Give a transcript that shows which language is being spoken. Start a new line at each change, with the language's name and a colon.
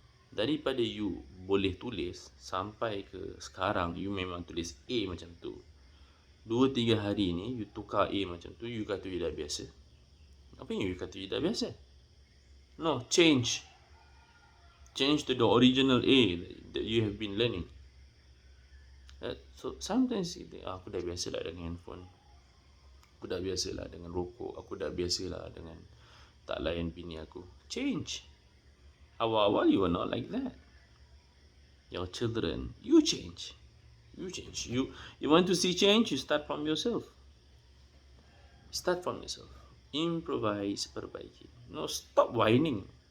Malay: Daripada you boleh tulis sampai ke sekarang, you memang tulis A macam tu. 2-3 hari ni, you tukar A macam tu, you kata you dah biasa. Apa yang you kata you dah biasa?
English: No, change to the original A that you have been learning. So sometimes you think,
Malay: aku dah biasa lah dengan handphone, aku dah biasa lah dengan rokok, aku dah biasa lah dengan tak layan bini aku.
English: Change.
Malay: Awal-awal
English: you are not like that. Your children, you change. You want to see change, you start from yourself. Start from yourself. Improvise,
Malay: perbaiki.
English: No, stop whining.